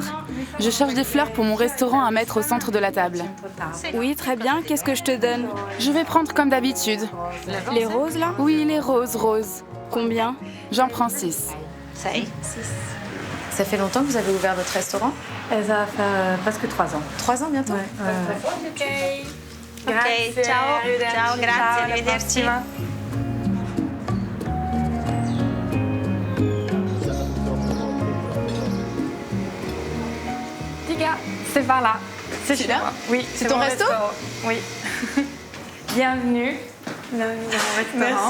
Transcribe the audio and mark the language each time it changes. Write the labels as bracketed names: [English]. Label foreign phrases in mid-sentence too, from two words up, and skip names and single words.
[French] Je cherche des fleurs pour mon restaurant à mettre au centre de la table. Oui, très bien. Qu'est-ce que je te donne? Je vais prendre comme d'habitude. Les roses, là? Oui, les roses. Combien? J'en prends 6. 6. Ça fait longtemps que vous avez ouvert votre restaurant? Ça va faire presque 3 ans. 3 ans bientôt? Ok. [Italian] Grazie. Ok, ciao. Arrivederci. Ciao, grazie, Ciao, alla arrivederci. prossima. [French] Tiga, c'est par là. C'est chez moi. Oui, c'est ton mon resto? restaurant. Oui. Bienvenue dans mon restaurant.